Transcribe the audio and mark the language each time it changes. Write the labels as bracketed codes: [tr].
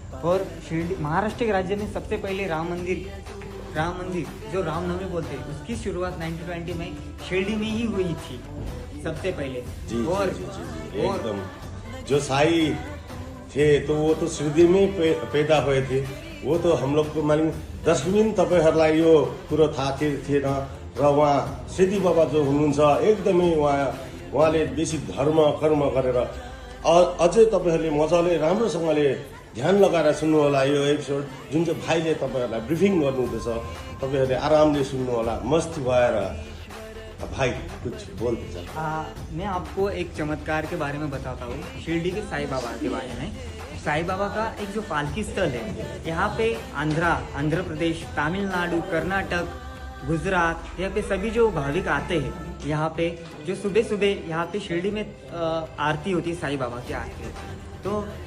[hi] और शिरडी महाराष्ट्र के राज्य में सबसे पहले राम मंदिर जो रामनवमी बोलते हैं, उसकी शुरुआत 1920 में शिरडी में ही हुई थी सबसे पहले। एकदम जो साई थे तो वो तो शिरडी में पैदा हुए थे। वो तो हम लोग को [ne] मानिङ दर्शकबिन तपाईहरुलाई यो कुरो थाहा थिएन। र उहाँ सिद्धि बाबा जो हुनुहुन्छ एकदमै उहाँले बेसी धर्म कर्म गरेर अझै तपाईहरुले मजाले राम्रोसँगले ध्यान लगाएर सुन्नु होला। यो एपिसोड जुन चाहिँ भाइले तपाईहरुलाई ब्रिफिङ गर्नुहुँदैछ, तपाईहरुले आरामले सुन्नु होला, मस्ती भएर। [hi] भाई कुछ बोलते चल। मैं आपको एक चमत्कार के बारे में बताता हूँ, शिरडी के साईं बाबा के बारे में। साईं बाबा का एक जो पालकी स्थल है, यहाँ पे आंध्र प्रदेश, तमिलनाडु, कर्नाटक, गुजरात, यहाँ पे सभी जो भाविक आते हैं, यहाँ पे जो सुबह यहाँ पे शिरडी में आरती होती है, साईं बाबा की आरती। तो